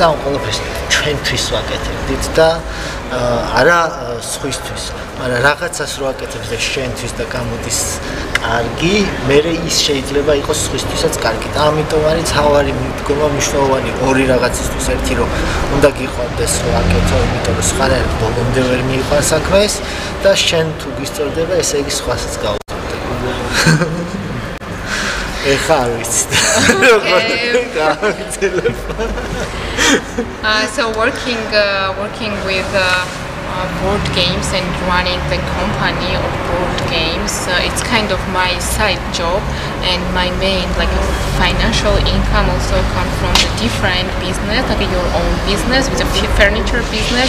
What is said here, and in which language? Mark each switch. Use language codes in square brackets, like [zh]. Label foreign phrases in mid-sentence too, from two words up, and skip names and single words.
[ka] ამ ყველაფერს ჩვენთვის ვაკეთებდით და არა სხვისთვის, მაგრამ რაღაცას რო აკეთებს და შენთვის და გამოდის კარგი, მერე ის შეიძლება იყოს სხვისთვისაც კარგი და ამიტომ არის თავარი მიდგომა მნიშვნელოვანი ორი რაღაცისთვის, ერთი რომ უნდა გიყვარდეს რო აკეთო, იმიტომ რომ სხვანაირად ბოლომდე ვერ მიიყვანს საქმე ეს და შენ თუ გისწორდება, ესე იგი სხვასაც გაუწორდება. [en] So working with board games and running the company of board games games. It's kind of my side job, and my main financial income also comes from the different business, like your own business with a furniture business.